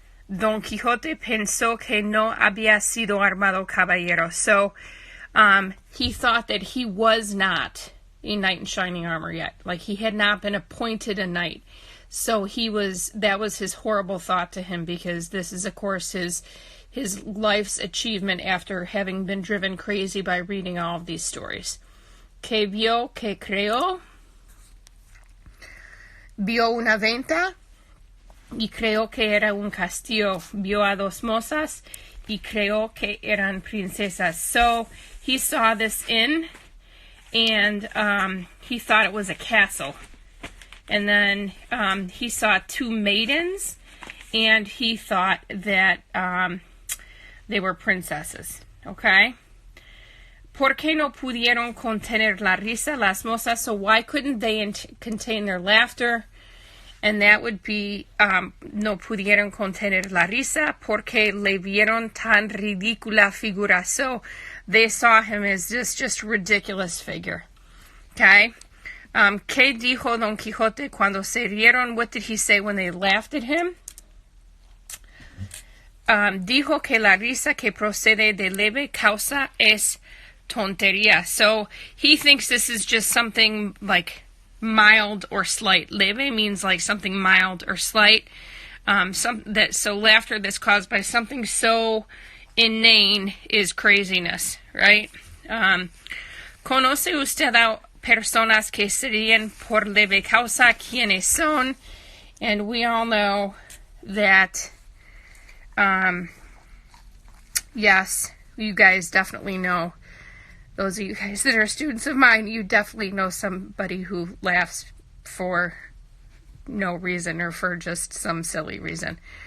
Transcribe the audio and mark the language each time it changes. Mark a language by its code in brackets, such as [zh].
[es] Don Quixote pensó que no había sido armado caballero. [en] So, he thought that he was not a knight in shining armor yet. Like, he had not been appointed a knight. So that was his horrible thought to him, because this is, of course, his life's achievement after having been driven crazy by reading all of these stories. [es] Que vio, que creó. Vio una venta y creó que era un castillo. Vio a dos mozas y creó que eran princesas. [en] So he saw this inn, and he thought it was a castle. And then he saw two maidens, and he thought that they were princesses. Okay? [es] ¿Por qué no pudieron contener la risa las mozas? [en] So why couldn't they contain their laughter? And that would be, [es] no pudieron contener la risa porque le vieron tan ridícula figura. [en] So they saw him as this just ridiculous figure. Okay? [es] ¿Qué dijo Don Quixote cuando se rieron? [en] What did he say when they laughed at him? [es] Dijo que la risa que procede de leve causa es tontería. [en] So he thinks this is just something like mild or slight. Leve means like something mild or slight. So laughter that's caused by something so inane is craziness, right? [es] ¿Conoce usted a personas que se ríen por leve causa? ¿Quiénes son? [en] And we all know that, yes, you guys definitely know. Those of you guys that are students of mine, you definitely know somebody who laughs for no reason or for just some silly reason.